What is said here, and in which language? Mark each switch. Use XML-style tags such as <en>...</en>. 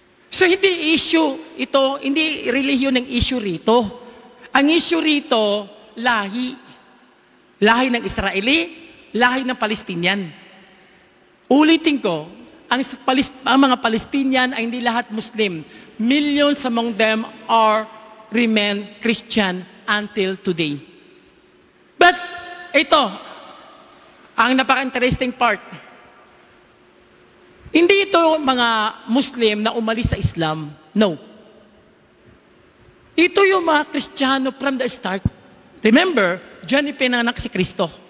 <tl>So hindi issue ito, hindi relihiyon ng issue rito. Ang issue rito, lahi. Lahi ng Israeli, lahi ng Palestinian. Ulitin ko, ang mga Palestinian ay hindi lahat Muslim.</tl> <en>Millions among them remain Christian until today.</en> <tl>But ito, ang napaka-interesting part. Hindi ito mga Muslim na umalis sa Islam. No. Ito yung mga Kristiyano</tl> <en>from the start. Remember,</en> <tl>diyan ipinanganak si Kristo.</tl>